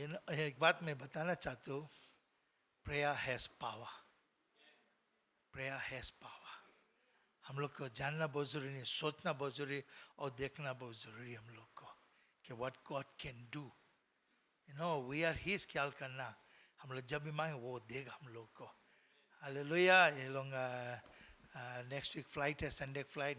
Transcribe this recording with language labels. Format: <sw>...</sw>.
<hi>एक बात मैं बताना चाहता हूँ.</hi> <en>Prayer has power. Prayer has power.</en> <hi>हम लोग को जानना बहुत जरूरी है, सोचना बहुत जरूरी और देखना बहुत जरूरी है हम लोग को कि</hi> <en>What God can do. You know we are his.</en> <hi>ख्याल करना, हम लोग जब भी मांगे वो देगा हम लोग को. हालेलुया. ये लोग नेक्स्ट वीक फ्लाइट है, संडे फ्लाइट.</hi>